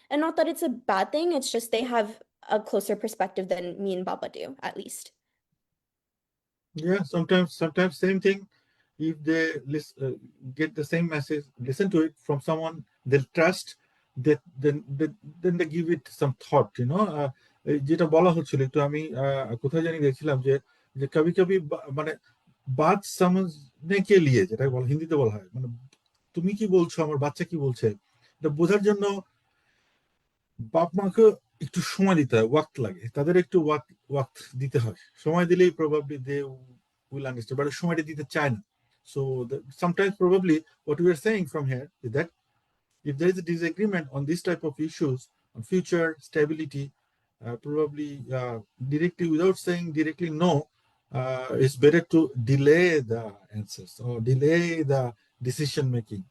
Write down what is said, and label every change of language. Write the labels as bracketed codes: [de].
[en] And not that it's a bad thing, it's just they have a closer perspective than me and Baba do, at least. Yeah. Sometimes same thing. If they get the same message, listen to it from someone they trust, that then they give it some thought. [bn] যেটা বলা হচ্ছিল একটু আমি কোথায় জানি দেখছিলাম যে যে কবি কবি মানে [hi] বাত সমঝনে কে লিয়ে, [bn] যেটা বল হিন্দিতে বলা হয়, মানে তুমি কি বলছো, আমার বাচ্চা কি বলছে, এটা বোঝার জন্য বাপ মাকে একটু সময় দিতে হয়, ওয়াক্ত লাগে, তাদের একটু ওয়াক্ত দিতে হয়, সময় দিলেই probably [en] they will understand, [bn] but সময়টা দিতে চায় না। [en] So sometimes probably what we are saying from here is that if there is a disagreement on this type of issues, on future stability, probably directly, without saying directly no, it's better to delay the answers or delay the decision making.